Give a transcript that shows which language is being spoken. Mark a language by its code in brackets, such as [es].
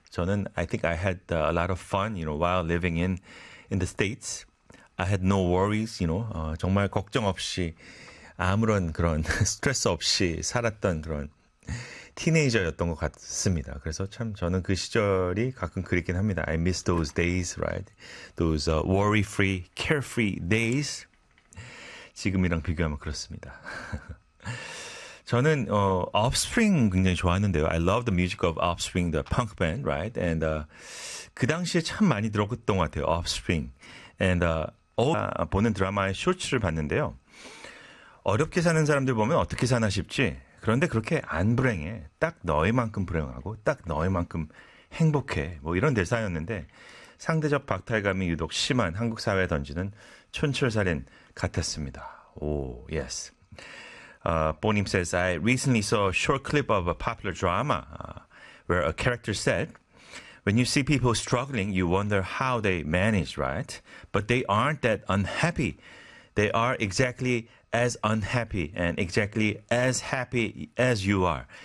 [en] 저는 I think I had a lot of fun, you know, while living in the States. I had no worries, you know. [ko] 정말 걱정 없이 아무런 그런 스트레스 없이 살았던 그런 티네이저였던 것 같습니다. 그래서 참 저는 그 시절이 가끔 그립긴 합니다. [en] I miss those days, right? Those worry-free, carefree days. [ko] 지금이랑 비교하면 그렇습니다. 저는 Offspring 굉장히 좋아하는데요. [en] I love the music of Offspring, the punk band, right? [ko] And 그 당시에 참 많이 들었던 것 같아요, Offspring. And 보는 드라마의 쇼츠를 봤는데요. 어렵게 사는 사람들 보면 어떻게 사나 싶지. 그런데 그렇게 안 불행해. 딱 너희만큼 불행하고 딱 너희만큼 행복해. 뭐 이런 대사였는데 상대적 박탈감이 유독 심한 한국 사회에 던지는 촌철살인 같았습니다. [en] 오, yes. Bonim says, I recently saw a short clip of a popular drama where a character said, when you see people struggling, you wonder how they manage, right? But they aren't that unhappy. They are exactly as unhappy and exactly as happy as you are.